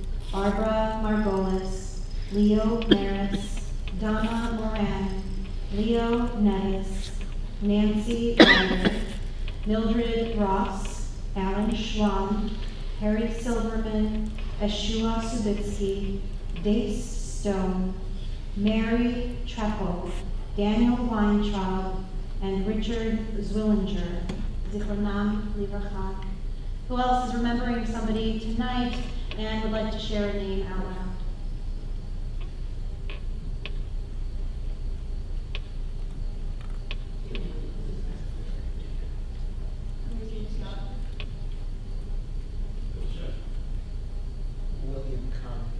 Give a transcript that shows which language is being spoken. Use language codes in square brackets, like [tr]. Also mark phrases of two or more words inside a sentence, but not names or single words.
[en] Barbara Margolis, Leo Maris, Donna Moran, Leo Nettis, Nancy Ryder, Mildred Ross, Alan Schwab, Harry Silverman, Eshua Subitsky, Dave Stone, Mary Treppel, Daniel Weintraub, and Richard Zwillinger. [he] זכרונם לברכה. [en] Who else is remembering somebody tonight and would like to share a name out loud? William Conley.